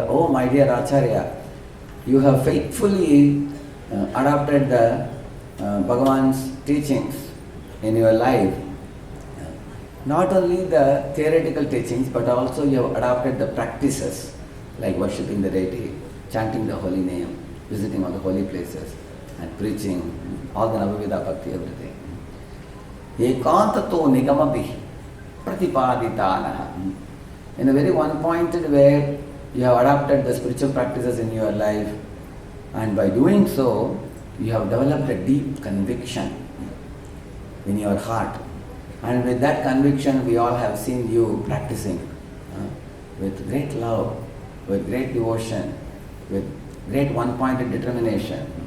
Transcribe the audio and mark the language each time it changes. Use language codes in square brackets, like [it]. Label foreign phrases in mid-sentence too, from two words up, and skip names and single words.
[en] Oh my dear Acharya, you have faithfully adopted the Bhagavan's teachings in your life. Not only the theoretical teachings, but also you have adopted the practices like worshipping the deity, chanting the holy name, visiting all the holy places, and preaching all the Navavida Bhakti, everything. [sa] एकान्ततो निगमापि प्रतिपादितनः. [en] In a very one-pointed way, you have adopted the spiritual practices in your life, and by doing so, you have developed a deep conviction in your heart. And with that conviction, we all have seen you practicing with great love, with great devotion, with great one-pointed determination.